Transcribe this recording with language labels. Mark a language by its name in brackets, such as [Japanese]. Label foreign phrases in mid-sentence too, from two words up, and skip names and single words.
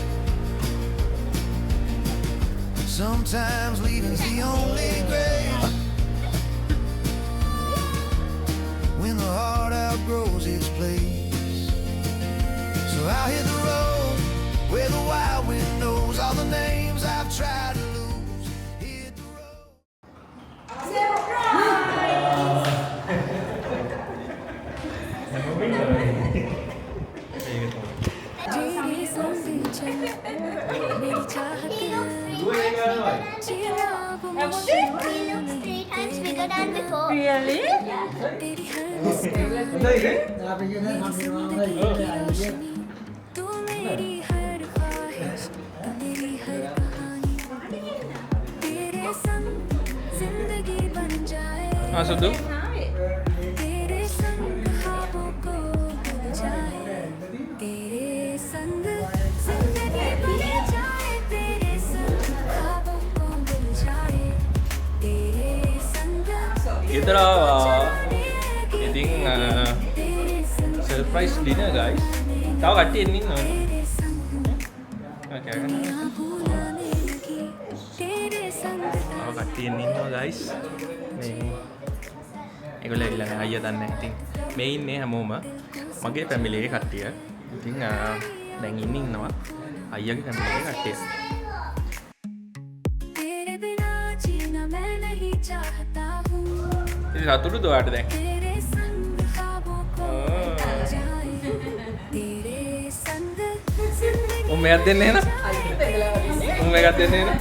[English] Sometimes leaving's the only grave. When the heart outgrows its place. So I'll hit the road where the wild wind knows all the names I've tried to lose. Hit the road. [Hindi] तेरी संग चल मेरी चाहत जीना अब मुश्किल [English] He looks 3 times bigger than before. Really? [Hindi] तेरी हर मुस्कान मेरी जिंदगी की रोशनी तू मेरी हर ख्वाहिश तू मेरी हर कहानी तेरे संग जिंदगी बन जाए [Sinhala] සුදු [Hindi] तेरे संग ख्वाबों को भूल जाए तेरे संग जिंदगी बन जाए तेरे संग ख्वाबों को भूल जाए तेरे संग [Sinhala] ගෙදරවා ඉතින් [Hindi] तेरे संग [English] surprise dinner [Sinhala] guys. තව කට්ටිය එන්න ඉන්නවා. [Hindi] तेरे संग [English] Okay. [Hindi] दुनिया भुलाने लगी तेरे संग [Sinhala] තව කට්ටිය එන්න ඉන්නවා guys. මේ ඒගොල්ලෝ ඇවිල්ලා නැහැ අයියා දන්නේ නැහැ. ඉතින් මේ ඉන්නේ හැමෝම මගේ ෆැමිලි එකේ කට්ටිය. ඉතින් දැන් ඉන්නවා අයියාගේ ෆැමිලි එකේ කට්ටිය. [Hindi] तेरे बिना जीना मैं नहीं चाहता हूँ [Sinhala] ඉතින් සතුටුද ඔයාට දැන්? [Hindi] तेरे संग ख्वाबों को भूल जाए तेरे संग जिंदगी [Sinhala] උන් මේකක් දෙන්නේ නේද? උන් මේකක් දෙන්නේ නේද?